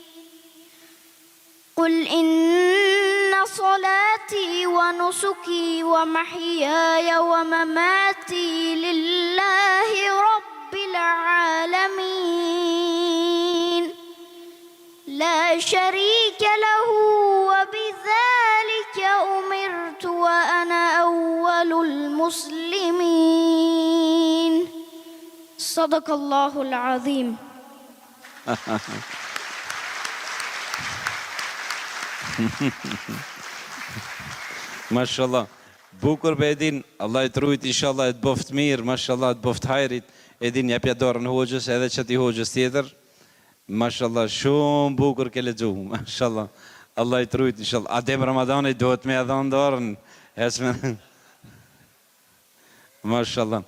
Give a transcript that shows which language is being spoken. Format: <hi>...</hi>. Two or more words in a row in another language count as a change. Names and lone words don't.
<ar>قل إن صلاتي ونسكي ومحياي ومماتي لله رب العالمين لا شريك له وبذلك أمرت وأنا أول المسلمين. صدق الله العظيم.</ar> <sq>Mashallah. Bukur be Edin, Allah I të rujt, inshallah e të boft mirë, mashallah të boft hajrit. Edin japja dorën hoxhës edhe qëti hoxhës tjetër. Mashallah, shumë bukur ke lexu, mashallah. Allah I të rujt, inshallah. Adem Ramazani duhet me edhe dorën. Mashallah.</sq>